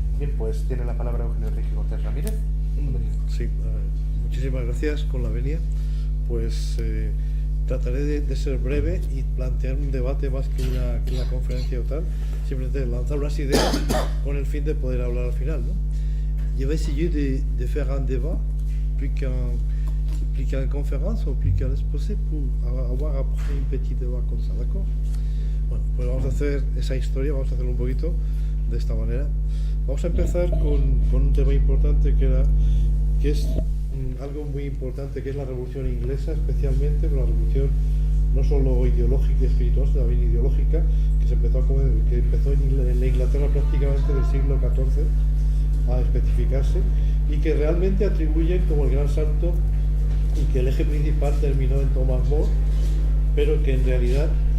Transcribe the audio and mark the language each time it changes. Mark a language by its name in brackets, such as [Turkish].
[Spanish] Bien, pues tiene la palabra Eugenio Enrique Cortés Ramírez. Sí, muchísimas gracias con la venia. Pues trataré de ser breve y plantear un debate más que una conferencia o tal, simplemente lanzar unas ideas con el fin de poder hablar al final, ¿no? [French] Je vais essayer de faire un débat plus qu'une conférence ou plus qu'un exposé pour avoir après un petit débat comme ça, ¿d'accord? [Spanish] Bueno, pues vamos a hacer esa historia, vamos a hacerlo un poquito de esta manera. Vamos a empezar con un tema importante que es algo muy importante, que es la Revolución Inglesa, especialmente la revolución no solo ideológica y espiritual, sino también ideológica, que empezó en la Inglaterra prácticamente del siglo XIV a especificarse, y que realmente atribuyen como el gran santo, y que el eje principal terminó en Thomas More, pero que en realidad